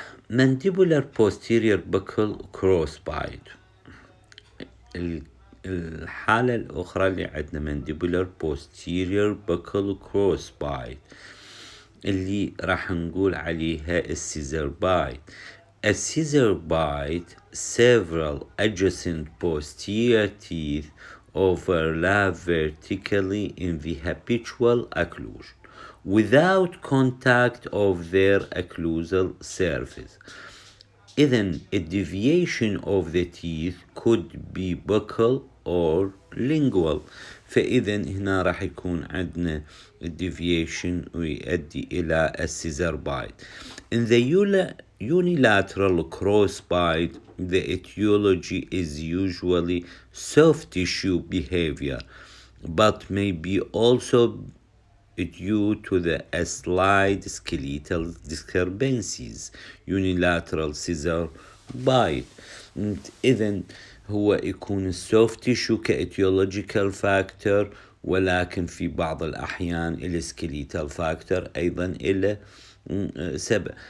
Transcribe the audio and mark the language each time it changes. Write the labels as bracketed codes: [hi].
[en] mandibular posterior buccal crossbite. [ar] الحالة الأخرى اللي عندنا [en] mandibular posterior buccal crossbite [ar] اللي راح نقول عليها السيزر بايت. [en] السيزر bite several adjacent posterior teeth overlap vertically in the habitual occlusion without contact of their occlusal surface. إذن a deviation of the teeth could be buccal or lingual. [ar] فإذن هنا راح يكون عندنا deviation ويؤدي إلى السيزر بايت. [en] In the unilateral crossbite, the etiology is usually soft tissue behavior, but may be also due to the slight skeletal disturbances, unilateral scissor bite. [ar] إذن هو يكون [en] السوفت تيشو كايتيولوجيكال فاكتور، [ar] ولكن في بعض الأحيان [en] السكليتال فاكتور [ar] أيضا إلى سبب.